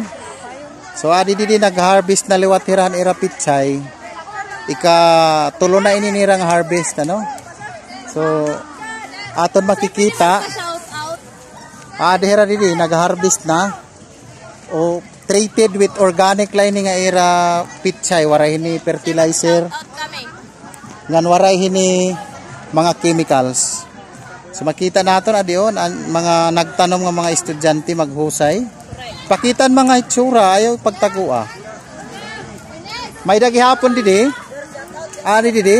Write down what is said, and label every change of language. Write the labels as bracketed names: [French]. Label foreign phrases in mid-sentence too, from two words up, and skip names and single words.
[Waray] So adi didi nag-harvest na liwat hiran ira pichay. Tulo na ininirang harvest ano. So aton makikita [English] Shout out. [Waray] adi hira didi nag-harvest na. O [English] treated with organic lining [Waray] nga ira pichay waray hini fertilizer. Out kami. Ngan waray hini mga chemicals. So makita naton adion ang mga nagtanom nga mga estudyante maghusay. Pakitan mga itsura ayaw pagtagua. May dagi hapon didi. Ani didi.